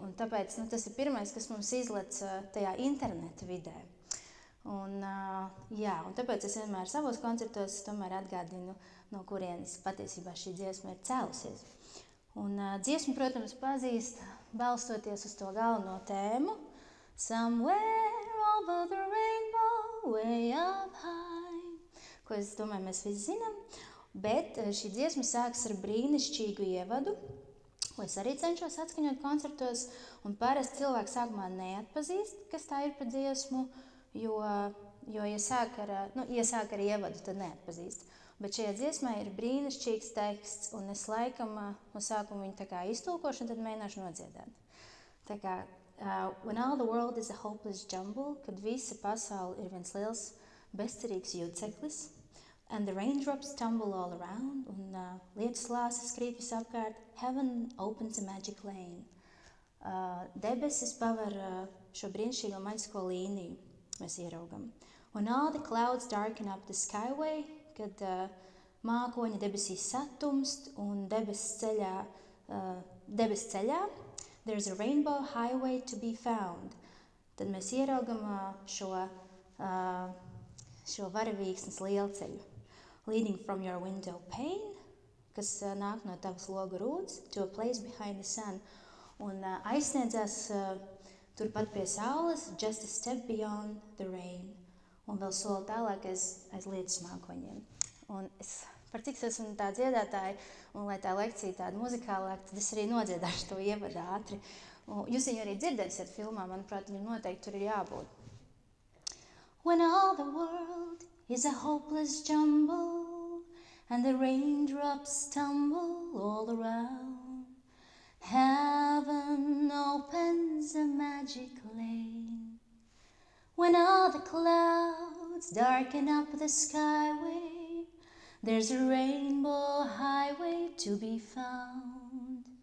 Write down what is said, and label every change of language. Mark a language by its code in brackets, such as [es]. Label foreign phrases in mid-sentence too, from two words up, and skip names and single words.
[lv] Un tāpēc tas ir pirmais, kas mums izlec tajā interneta vidē. Un tāpēc es vienmēr savos koncertos tomēr atgādinu, no kurienes patiesībā šī dziesma ir cēlusies. Un dziesmu, protams, pazīst balstoties uz to galveno tēmu. [en] Somewhere over the rainbow, way up high, [lv] ko es domāju, mēs visi zinām, bet šī dziesma sāks ar brīnišķīgu ievadu, ko es arī cenšos atskaņot koncertos, un parasti cilvēki sākumā neatpazīst, kas tā ir pa dziesmu, jo ja sāk ar ievadu, tad neatpazīst. Bet šajā dziesmā ir brīnišķīgs teksts, un es laikam no sākuma viņu tā kā iztulkošu, un tad mēģināšu nodziedāt. Tā kā, [en] when all the world is a hopeless jumble, [lv] kad visa pasaule ir viens liels bezcerīgs jūdzeklis, [en] and the raindrops tumble all around, [lv] un lietus lāses krīt visapkārt, [en] heaven opens a magic lane. [lv] Debesis paver šo brīnišķīgo maģisko līniju, mēs ieraugam. [en] When all the clouds darken up the skyway, [lv] kad mākoņa debesīs satumst un debesis ceļā, [en] there's a rainbow highway to be found. [lv] Tad mēs ieraugam šo varavīksnes lielceļu. [en] Leading from your window pane, [lv] kas nāk no tavas logu rūdas, [en] to a place behind the sun. [lv] Un aizsniedzās turpat pie saules, [en] just a step beyond the rain. [lv] Un vēl soli tālāk aiz lietus mākoņiem. Un es, par cik es esmu tā dziedātāja, un lai tā lekcija tāda muzikālāka, tad es arī nodziedāšu to ievadu ātri. Un jūs viņu arī dzirdēsiet filmā, manuprāt, viņam noteikti tur ir jābūt. [en] When all the world is a hopeless jumble, and the raindrops tumble all around, heaven opens a magic lane. When all the clouds darken up the skyway, there's a rainbow highway to be found.